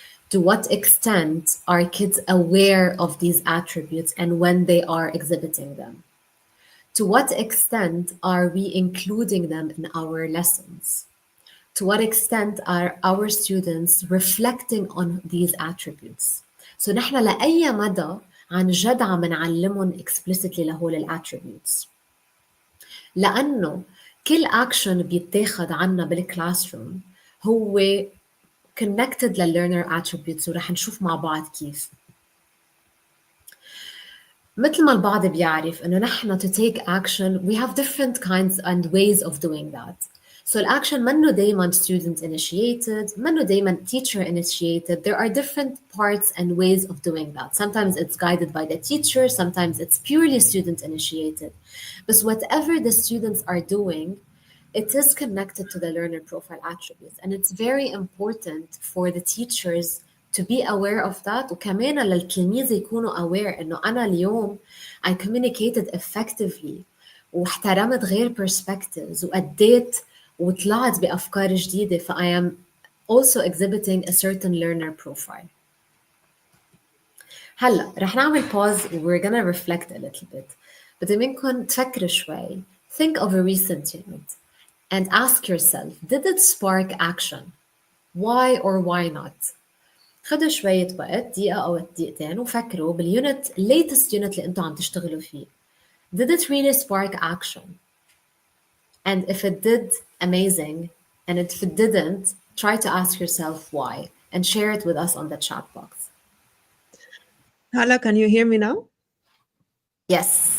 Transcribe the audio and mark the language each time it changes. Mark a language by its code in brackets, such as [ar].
[en] To what extent are kids aware of these attributes and when they are exhibiting them? To what extent are we including them in our lessons? To what extent are our students reflecting on these attributes? [ar] So نحن لأي مدى عن جد عم نعلمهم explicitly لهول الاتريبيوتس لأنه كل action بيتاخد عنا بالكلاسروم هو connected للlearner attributes ورح نشوف مع بعض كيف. مثل ما البعض بيعرف إنه نحن [en] to take action we have different kinds and ways of doing that. [ar] So الaction منه دايما [en] student initiated, [ar] منه دايما [en] teacher initiated. There are different parts and ways of doing that. Sometimes it's guided by the teacher, sometimes it's purely student initiated. But whatever the students are doing, it is connected to the learner profile attributes. And it's very important for the teachers to be aware of that [ar] وكمان للتلميذ يكونوا [en] aware [ar] إنه أنا اليوم [en] I communicated effectively [ar] واحترمت غير [en] perspectives [ar] وأديت وطلعت بأفكار جديدة ف [en] I am also exhibiting a certain learner profile. [ar] هلا رح نعمل [en] pause we're gonna reflect a little bit. [ar] بدي منكم تفكروا شوي. [en] Think of a recent unit and ask yourself, did it spark action? Why or why not? [ar] خدوا شوية وقت دقيقة أو دقيقتين وفكروا باليونت [en] latest unit [ar] اللي أنتوا عم تشتغلوا فيه. [en] Did it really spark action? And if it did, amazing. And if it didn't, try to ask yourself why and share it with us on the chat box. Hala, can you hear me now? Yes.